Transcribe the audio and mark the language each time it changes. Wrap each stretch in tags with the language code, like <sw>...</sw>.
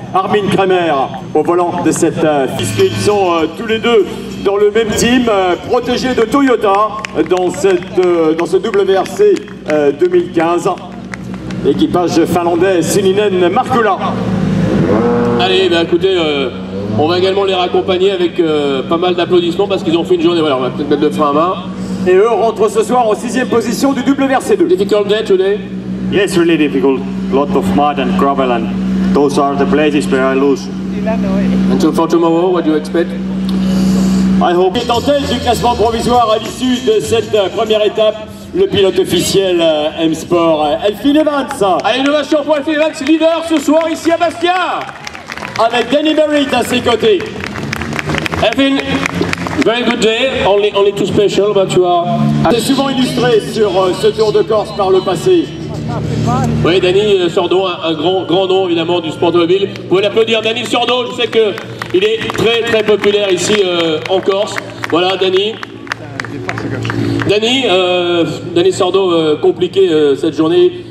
<fr>Armin Kremer au volant de cette piste. Ils sont tous les deux dans le même team, protégés de Toyota dans ce WRC 2015. L'équipage finlandais Sininen Markula. Allez, écoutez, on va également les raccompagner avec pas mal d'applaudissements parce qu'ils ont fait une journée. Voilà, on va peut-être mettre le frein à main. Et eux rentrent ce soir en 6e position du WRC2.</fr> <en>Difficult day today? Yes, really difficult. Lot of mud and gravel and those are the places where I lose. And so for tomorrow, what do you expect? I hope.</en> <fr>Il est en tête du classement provisoire à l'issue de cette première étape. Le pilote officiel M-Sport, Elfyn Evans. Allez, innovation pour Elfyn Evans, leader ce soir ici à Bastia. Avec Danny Merritt à ses côtés.</fr> <en>Elfyn, very good day, only too special, but you are...</en> <fr>C'est souvent illustré sur ce Tour de Corse par le passé. Oui, Danny Sordo, un grand nom évidemment du sport automobile. Vous pouvez l'applaudir, Danny Sordo, je sais qu'il est très populaire ici en Corse. Voilà, Danny. Danny Sordo, compliqué cette journée.</fr>